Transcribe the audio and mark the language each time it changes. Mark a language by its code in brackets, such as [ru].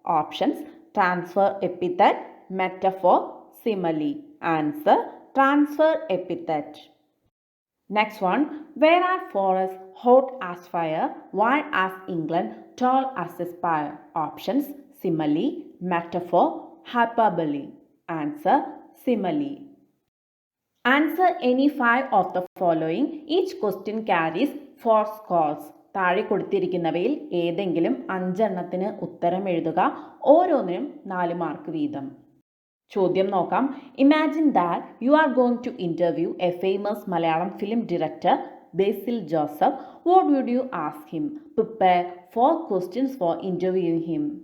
[en] Options: transfer epithet, metaphor, simile. Answer: transfer epithet. Next one, where are forest hot as fire, wide as England, tall as a spire. Options: simile, metaphor, hyperbole. Answer: simile. Answer any 5 of the following. Each question carries 4 scores. [ml] താഴെ കൊടുത്തിരിക്കുന്നവയിൽ ഏതെങ്കിലും 5 എണ്ണത്തിന് ഉത്തരം എഴുതുക. ഓരോന്നിനും 4 mark വീതം. ചോദ്യം നോക്കാം. [en] Imagine that you are going to interview a famous Malayalam film director Basil Joseph. What would you ask him? Prepare 4 questions for interviewing him.